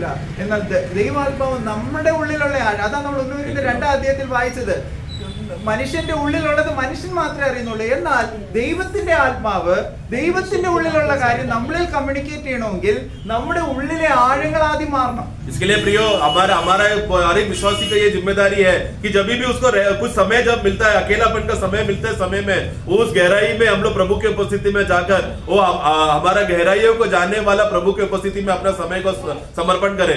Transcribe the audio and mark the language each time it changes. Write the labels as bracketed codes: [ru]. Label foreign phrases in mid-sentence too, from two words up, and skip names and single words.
[ml] എന്നാൽ ദൈവാത്മാവ് നമ്മുടെ ഉള്ളിലുള്ള ആഴം, അതാണ് നമ്മൾ 1-2 അധ്യായത്തിൽ വായിച്ചത്. മനുഷ്യന്റെ ഉള്ളിലുള്ളത് മനുഷ്യൻ മാത്രമേ അറിയുന്നുള്ളൂ. എന്നാൽ ദൈവത്തിന്റെ ആത്മാവ്, ദൈവത്തിന്റെ ഉള്ളിലുള്ള കാര്യം നമ്മളിൽ കമ്മ്യൂണിക്കേറ്റ് ചെയ്യണമെങ്കിൽ നമ്മുടെ ഉള്ളിലെ ആഴങ്ങൾ ആദ്യം മാറണം. [hi] इसके लिए प्रियो, हमारा हर एक विश्वासी का ये जिम्मेदारी है कि जब भी उसको कुछ समय जब मिलता है, अकेलापन का समय मिलता है, समय में उस गहराई में हम लोग प्रभु की उपस्थिति में जाकर वो हमारा गहराइयों को जानने वाला प्रभु की उपस्थिति में अपना समय को समर्पण करें।